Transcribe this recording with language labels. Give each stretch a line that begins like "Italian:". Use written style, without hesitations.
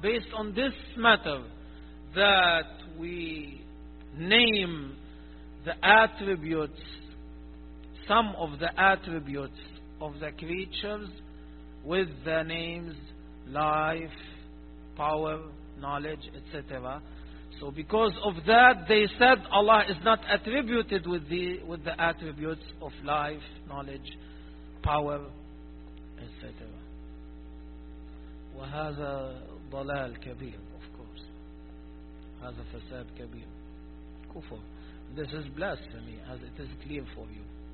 English: Based on this matter that we name the attributes, some of the attributes of the creatures with the names life, power, knowledge, etc. So because of that they said Allah is not attributed with the attributes of life, knowledge, power, etc.
Arabic: وهذا ضلال كبير.
English: Of course
Arabic: هذا فساد كبير كفر.
English: This is blasphemy as it is clear for you.